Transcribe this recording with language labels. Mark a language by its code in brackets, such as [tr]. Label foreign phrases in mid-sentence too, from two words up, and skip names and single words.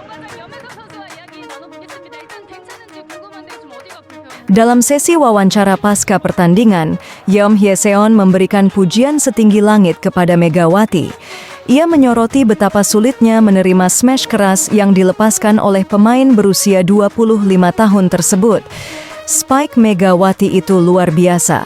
[ko] 염혜석 선수와 이야기 나눠보겠습니다. 일단 괜찮은지 궁금한데 좀 어디가 불편해요? [id] Dalam sesi wawancara pasca pertandingan, Yeom Hye-seon memberikan pujian setinggi langit kepada Megawati. Ia menyoroti betapa sulitnya menerima smash keras yang dilepaskan oleh pemain berusia 25 tahun tersebut. Spike Megawati itu luar biasa.